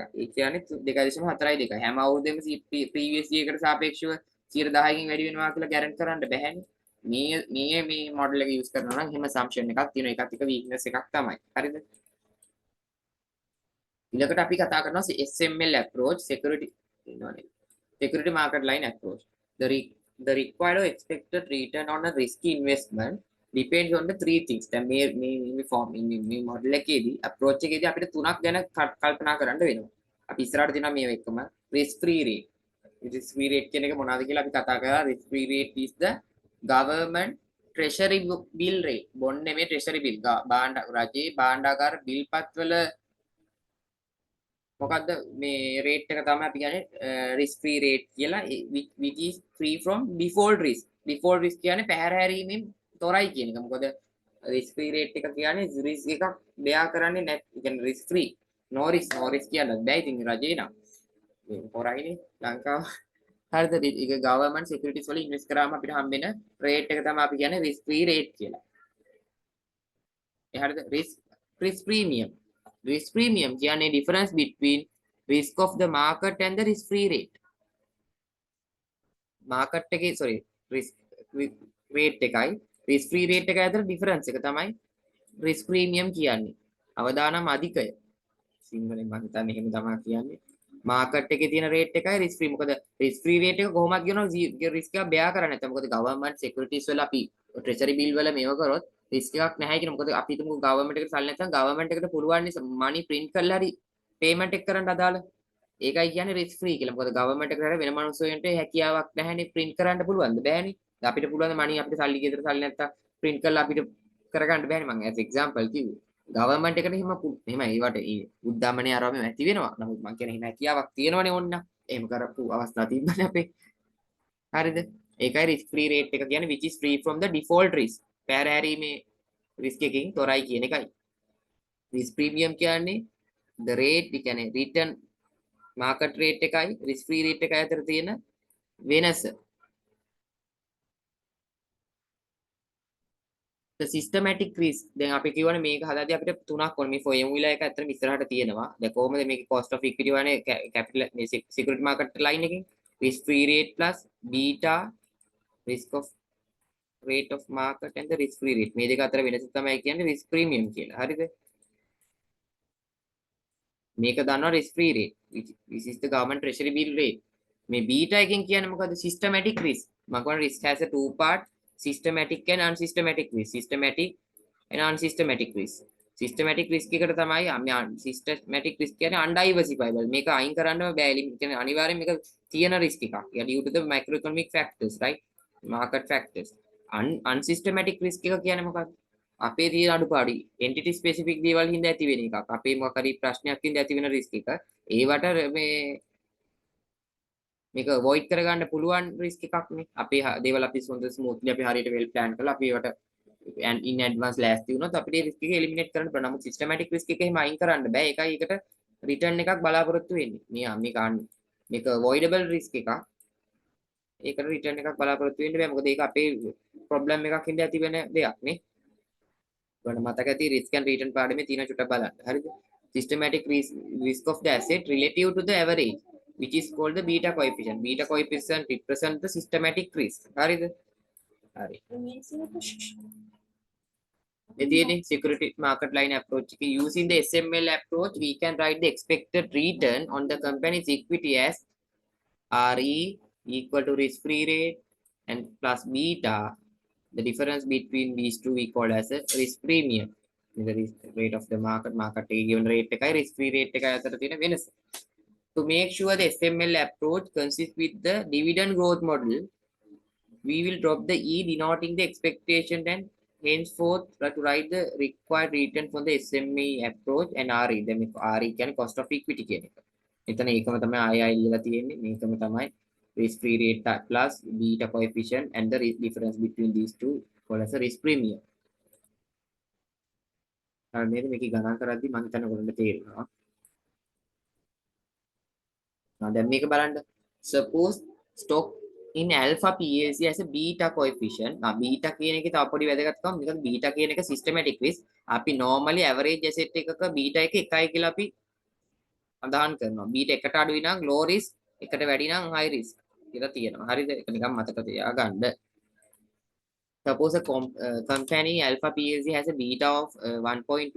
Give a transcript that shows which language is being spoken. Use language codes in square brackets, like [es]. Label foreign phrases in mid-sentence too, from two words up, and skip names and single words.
[si] ඒ කියන්නේ 2.42. හැම අවුරුද්දෙම [en] previous year [si] එකට සාපේක්ෂව 10%කින් වැඩි වෙනවා කියලා ගැරන්ටි කරන්න බැහැනේ. මේ මොඩල් එක යූස් කරනවා නම් එහෙම assumption එකක් තියෙනවා. ඒකත් එක weakness එකක් තමයි. හරිද? ඊළඟට අපි කතා කරනවා [en] SML approach, security market line approach. The required or expected return on a risky investment depends on the three things. [si] දැන් මේ form මේ model එකේදී approach එකේදී අපිට තුනක් ගැන කල්පනා කරන්න වෙනවා. අපි ඉස්සරහට දෙනවා මේ එකම [en] risk free rate. risk free rate [si] කියන එක මොනවද කියලා අපි කතා කරා. [en] risk free rate is the government treasury bill rate. [si] bond නෙමෙයි [en] treasury bill. [si] රජයේ භාණ්ඩාගාර බිල්පත් වල මොකද්ද මේ රේට් එක තමයි අපි කියන්නේ [en] risk free rate [si] කියලා, [en] which is free from default risk. default risk [si] කියන්නේ පැහැර හැරීමෙන් තොරයි කියන එක. මොකද [en] risk free rate [si] එක කියන්නේ risk එකක් bear කරන්නේ නැත්. ඒ කියන්නේ [en] risk free. [si] no risk කියන්න බෑ. ඉතින් රජේ නම් මේ හොරයිනේ ලංකාව. හරිද? ඒක [en] government securities [si] වල invest කරාම අපිට හම්බෙන rate එක තමයි අපි කියන්නේ [en] risk free rate [si] කියලා. ඒ හරිද? [en] risk premium. Risk premium කියන්නේ difference between risk of the market and the risk free rate. [si] market එකේ [en] risk rate [si] එකයි [en] risk free rate [si] එකයි අතර difference එක තමයි [en] risk premium [si] කියන්නේ. අවදානම් අධිකය. සිංහලෙන් මම හිතන්නේ එහෙම තමයි කියන්නේ. market එකේ තියෙන rate එකයි [en] risk free. [si] මොකද [en] risk free rate [si] එක කොහොමද කියනවා risk එක bear කරන්නේ නැත්නම් මොකද [en] government securities [si] වල අපි [en] treasury bill [si] වල මේව කරොත් risk එකක් නැහැ කියන. මොකද අපි හිතමු government එකට සල්ලි නැත්නම් government එකට පුළුවන් [en] money print [si] කරලා හරි payment එක කරන්න අදාළ. ඒකයි කියන්නේ [en] risk free [si] කියලා. මොකද government එකට වෙන මනුස්සයෙන්ට හැකියාවක් නැහැනේ print කරන්න පුළුවන්ද? බෑනේ. අපිට පුළුවන් money අපිට සල්ලි ගෙදර සල්ලි නැත්නම් print කරලා අපිට කරගන්න බෑනේ. මම [en] as example [si] කිව්වේ. government එකට එහෙම ඒවට උද්දමනේ අරම ඇති වෙනවා. නමුත් මම කියන්නේ එහෙම හැකියාවක් තියෙනවනේ ඕන්න. එහෙම කරපු අවස්ථා තිබ්බනේ අපේ. හරිද? [en] ඒකයි risk free rate [si] එක කියන්නේ [en] which is free from the default risk. [si] පැහැර හැරීමේ risk එකකින් තොරයි කියන එකයි. [en] risk premium [si] කියන්නේ [en] the rate [si] කියන්නේ [en] return market rate [si] එකයි [en] risk free rate [si] එකයි අතර තියෙන වෙනස. [en] the systematic risk [si] දැන් අපි කියවනේ මේක හදාදී අපිට තුනක් ඕනේ. මේ formula එක ඇත්තටම ඉස්සරහට තියෙනවා. දැන් කොහොමද මේක [en] cost of equity [si] වනේ capital මේ [en] security market line [si] එකකින් [en] risk free rate plus beta risk of rate of market and the risk free rate [si] මේ දෙක අතර වෙනස තමයි කියන්නේ [en] risk premium [si] කියලා. හරිද? මේක දන්නවා [en] risk free rate which is the government treasury bill rate. මේ beta [si] එකෙන් කියන්නේ මොකද්ද? [en] systematic risk. [si] මම කියන්නේ [en] risk has a two part, systematic and unsystematic risk. systematic and unsystematic risk. systematic risk [si] එකට තමයි [en] systematic risk කියන්නේ undiversifiable. [si] මේක අයින් කරන්න බෑ. කියන්නේ අනිවාර්යෙන් මේක තියෙන risk එකක්. [en] due to the macroeconomic factors, right? market factors. unsystematic risk [si] එක කියන්නේ මොකක්ද? අපේ තියෙන අඩුපාඩු [en] entity specific [si] දේවල් හින්දා ඇති වෙන එකක්. අපේ මොකක් හරි ප්‍රශ්නයක් හින්දා ඇති වෙන risk එක. ඒවට මේක avoid කරගන්න පුළුවන් risk එකක් නේ. අපේ දේවල් අපි හොඳ smoothly අපි හරියට [en] well plan [si] කරලා අපි ඒවට [en] in advance [si] ලෑස්ති වුණොත් අපිට risk එක eliminate කරන්න පුළුවන්. නමුත් [en] systematic risk [si] එක එහෙම අයින් කරන්න බෑ. ඒකයි ඒකට return එකක් බලාපොරොත්තු වෙන්නේ. මේක [en] avoidable risk [si] එකක්. ඒකට return එකක් බලාපොරොත්තු වෙන්න බෑ. මොකද ඒක අපේ problem එකක් හින්දා ඇති වෙන දෙයක් නේ. ඔයාලට මතක ඇති [en] risk and return [si] පාඩමේ තියෙන චුට්ටක් බලන්න. හරිද? [en] Systematic risk of the asset relative to the average, which is called the beta coefficient. Beta coefficient represent the systematic risk. හරිද? හරි. The security market line approach. Using the SML approach, we can write the expected return on the company's equity as RE equal to risk-free rate and plus beta. The difference between these two we call as a risk premium. The risk rate of the market given rate එකයි risk-free rate [si] එකයි අතර තියෙන වෙනස. [en] To make sure the SML approach consists with the dividend growth model, we will drop the E denoting the expectation and henceforth to write the required return for the SMA approach and RE. Then RE can cost of equity [si] කියන එක. එතන ඒකම තමයි ආයෙ ලියලා තියෙන්නේ. මේකම තමයි [en] risk free rate plus beta coefficient and the difference between these two called as a risk premium. [si] නේද මේක ගණන් කරද්දි මම හිතන්නේ ඔයගොල්ලන්ට තේරෙනවා. දැන් මේක බලන්න. [en] Suppose stock in alpha PLC as a beta coefficient. [si] බීටා කියන එකේ තව පොඩි වැදගත්කමක්. මොකද බීටා කියන එක [en] systematic risk. [si] අපි normally [en] average asset [si] එකක බීටා එක 1යි කියලා අපි අදහන් කරනවා. බීටා එකට අඩුයි නම් [en] low risk, [si] එකට වැඩි නම් [en] high risk [si] කියලා තියෙනවා. හරිද? ඒක නිකන් මතක තියාගන්න. [en] Suppose a company alpha PLC has a beta of 1.2.